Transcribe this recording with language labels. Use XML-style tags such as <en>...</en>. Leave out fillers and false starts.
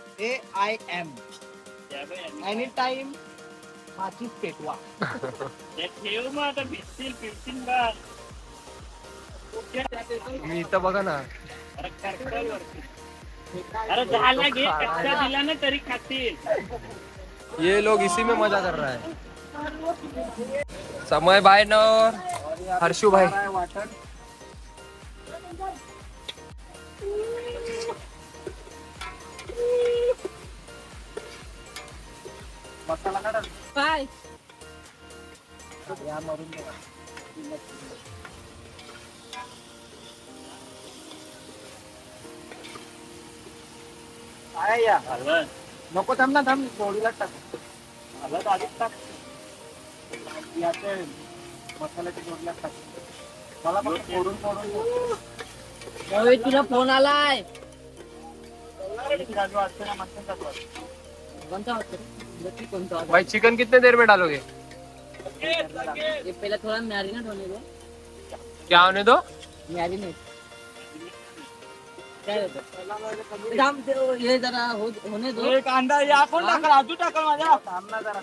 <mr>AIM any time माचीस पेटवा ठेव मग आता भिजतील पिळतील का. मी इथं बघा ना अरे झाला घे कच्चा दिला ना तरी खातील.</mr> <hi>ये लोग इसी में मजा कर रहा है समय भाई न हर्षू भाई</hi> <mr>काय आहे या हलवण नको थांब ना थांब पोळीला टाक हलवत आधीच टाक याचे मसाल्याच्या जोडल्या टाक मला फक्त फोडून फोडून रोहित तुला फोन आलाय राजू असते ना मस्त कोणता वाटतं रे? कोणता वाटतं?</mr> <hi>भाई चिकन कितने देर में डालोगे? ये पहले थोड़ा मैरिनेट होने दो क्या होने दो?</hi> <mr>मैरिनेट काय होतं थांब</mr> <hi>ये जरा होने दो</hi> <mr>कांदा या कोण टाकल राजू टाकल माझ्या थांब ना जरा</mr>